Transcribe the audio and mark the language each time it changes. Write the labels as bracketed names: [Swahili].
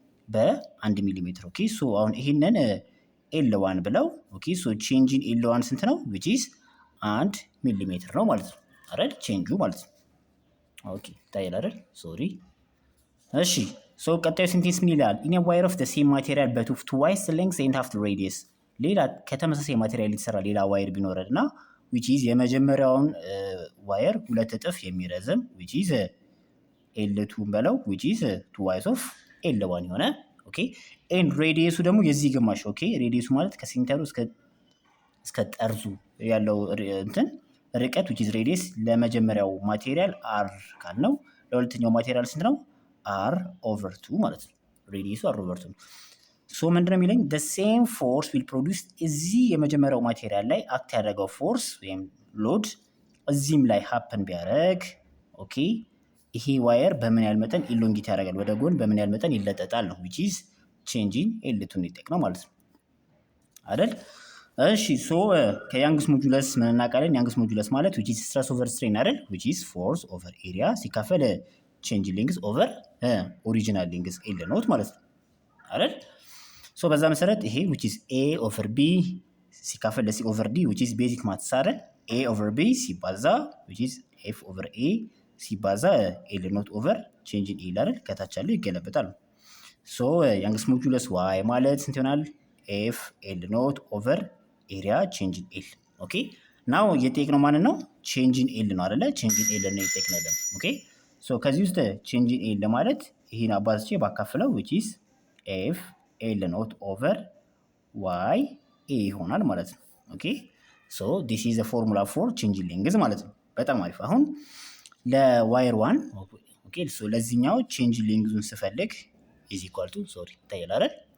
[Amharic] በ1 ሚሊ ሜትር። okay so አሁን ይሄንን L1 ብለው okay so change in L1 ስንት ነው? which is 1 ሚሊ ሜትር ነው ማለት ነው አይደል? ቼንጁ ማለት ነው። ኦኬ ታይል አይደል? ሶሪ። እሺ so ቀጣዩ ሴንቴንስ ምን ይላል? [English] in a wire of the same material but of twice the length and half the radius. [Amharic] ሌላ ከተመሳሳይ ማቴሪያል የተሰራ ሌላ ዋየር ቢኖርና which is የመጀመሪያውን ዋየር ሁለት እጥፍ የሚረዝም which is L2 ብለው which is twice of L1 የሆነ ኦኬ ኤንድ ሬዲየሱ ደግሞ የዚህ ግማሽ። ኦኬ ሬዲየሱ ማለት ከሴንተሩ እስከ ጠርዙ ያለው እንትን ርቀት which is ሬዲየስ ለመጀመሪያው ማቴሪያል r ካል ነው፣ ለሁለተኛው ማቴሪያል ስንት ነው? r/2 ማለት ነው። ሬዲየሱ r/2 ነው። ሶ ምንድነው የሚለኝ? [English] the same force will produce [Amharic] እዚህ የመጀመሪያው ማቴሪያል ላይ አክት ያደረገው ፎርስ ወይም ሎድ እዚህም ላይ ሃፕን ቢያደርግ ኦኬ ይሄ ዋየር በምን ያህል መጠን ኢሎንጌት ያደርጋል፣ ወደ ጎን በምን ያህል መጠን ይለጠጣል ነው which is changing L2 ነው ማለት ነው አይደል? እሺ ሶ ከያንግስ ሞጁለስ ምን እናውቃለን? ያንግስ ሞጁለስ ማለት which is stress over strain አይደል? which is force over area ሲካፈል change length over original length L ኖት ማለት ነው አይደል? ሶ በዛ መሰረት ይሄ which is A over B ሲካፈል ለC over D which is basic maths አይደል? A over B ሲባዛ which is F over A ሲባዛ L ኖት ኦቨር ቼንጅ ኢን ኤል አይደል? ከታች ያለው ይገለበጣል። ሶ ያንግስ ሞጁለስ ዋይ ማለት ስንት ይሆናል? ኤፍ ኤል ኖት ኦቨር ኤሪያ ቼንጅ ኢን ኤል። ኦኬ ናው የጠየቅነው ማንን ነው? ቼንጅ ኢን ኤል ነው አይደለ? ቼንጅ ኢን ኤል ነው የጠየቅነው። ኦኬ ሶ ከዚህ ውስጥ ቼንጅ ኢን ኤል ለማለት ይሄን አባዝቼ ባካፍለው which is ኤፍ ኤል ኖት ኦቨር ዋይ ኤ ይሆናል ማለት ነው። ኦኬ ሶ [English] this is a formula for change in length [Amharic] ማለት ነው። በጣም አሪፍ። አሁን ለዋየር 1 ኦኬ ሶ ለዚህኛው ቼንጅ ሌንግዙን ስፈልግ ኢዝ ኢኳል ቱ ሶሪ ታይል አይደል?